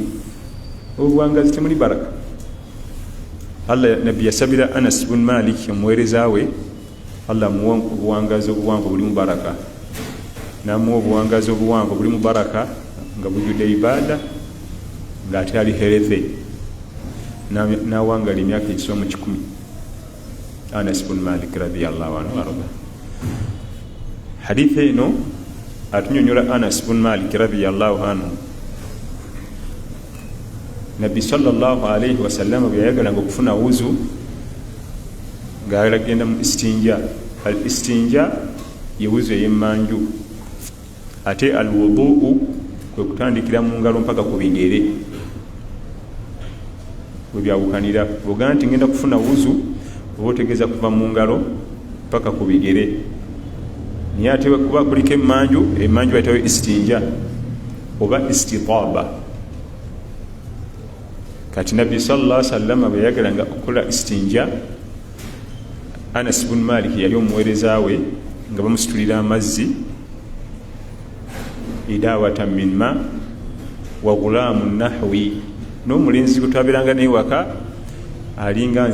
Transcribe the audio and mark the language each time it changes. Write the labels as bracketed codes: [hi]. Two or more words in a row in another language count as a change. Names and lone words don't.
[lg] Obuwangazi temuli baraka. Allah nabbi yasabira Anas bin Malik omuweereza we Allah muwa obuwangazi obuwanvu bulimu baraka, namuwa obuwangazi obuwanvu bulimu baraka nga bujjudde ibada ng'ate ali helethe, n'awangali emyaka ekisomo 10. Anas bin Malik [ar] رضي الله عنه [lg] arda. Hadithi eno atunyonyola Anas bin Malik [ar] رضي الله عنه [lg] Nabbi [ar] صلى الله عليه وسلم [lg] bwe yayagalanga okufuna wuzu ng'ayagala kugenda mu istinja. Al istinja ye wuzu ey'emmanju, ate al wuduu kwe kutandikira mu ngalo mpaka ku bigere bwe byawukanira. Bw'ogamba nti ngenda kufuna wuzu oba otegeeza kuva mu ngalo mpaka ku bigere. Naye ate kuba kuliko emmanju bayitawo istinja oba istitaaba. Kati nabbi [ar] صلى الله عليه وسلم [lg] bwe yayagalanga okukola istinja, Anas bin Malik yali omuweereza we nga bamusitulira amazzi, [ar] إداوة من ماء وغلام نحوي, [lg] n'omulenzi gwe twabeeranga naye waka alinga